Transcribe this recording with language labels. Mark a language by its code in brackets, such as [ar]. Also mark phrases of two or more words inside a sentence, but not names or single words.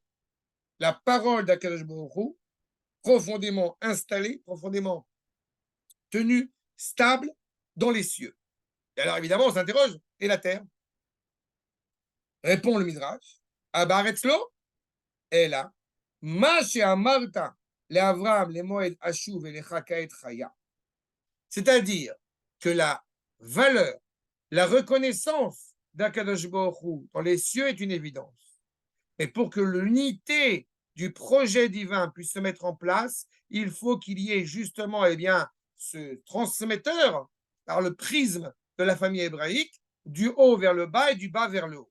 [fr] La parole d' [he] הקדוש ברוך הוא, [fr] profondément installée, profondément tenue, stable dans les cieux. Et alors évidemment, on s'interroge, et la terre? Répond le Midrash, Abaretzlo, et là, [he] מה שאמרת לאברהם למועד אשוב אליך כעת חיה. [fr] C'est-à-dire que la valeur, la reconnaissance d' [he] הקדוש ברוך הוא [fr] dans les cieux est une évidence. Mais pour que l'unité du projet divin puisse se mettre en place, il faut qu'il y ait justement ce transmetteur par le prisme de la famille hébraïque, du haut vers le bas et du bas vers le haut.